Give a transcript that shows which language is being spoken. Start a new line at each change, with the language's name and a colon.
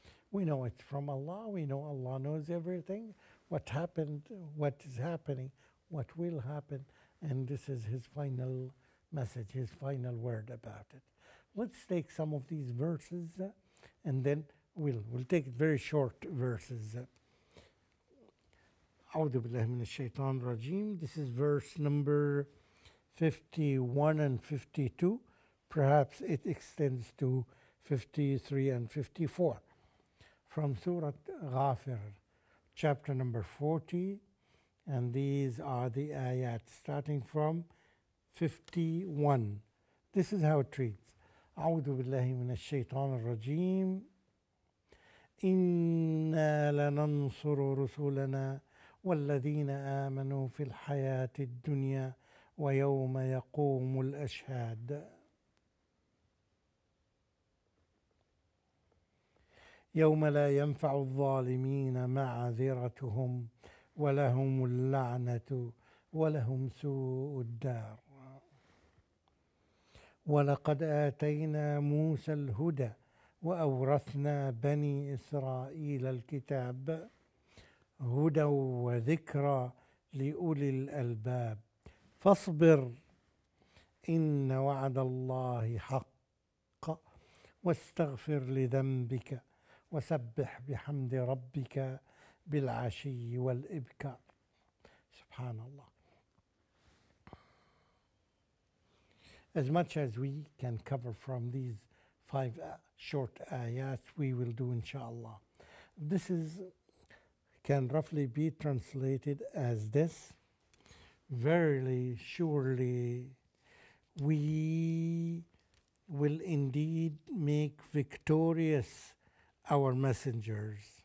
English: We know it's from Allah. We know Allah knows everything, what happened, what is happening, what will happen, and this is His final message, His final word about it. Let's take some of these verses, and then we'll take very short verses.
Arabic: أعوذ بالله من الشيطان الرجيم.
English: This is verse number 51 and 52. Perhaps it extends to 53 and 54. From Surah Ghafir, chapter number 40, and these are the ayat starting from 51. This is how it reads.
Arabic: أعوذ بالله من الشيطان الرجيم. إنا لننصر رسلنا والذين آمنوا في الحياة الدنيا ويوم يقوم الأشهاد. يوم لا ينفع الظالمين معذرتهم ولهم اللعنة ولهم سوء الدار. ولقد آتينا موسى الهدى وأورثنا بني إسرائيل الكتاب هدى وذكرى لأولي الألباب فاصبر إن وعد الله حق واستغفر لذنبك وسبح بحمد ربك بالعشي والإبكار. Subhanallah.
English: as much as we can cover from these five short ayat, we will do inshallah. This is can roughly be translated as this: verily, surely, we will indeed make victorious our messengers.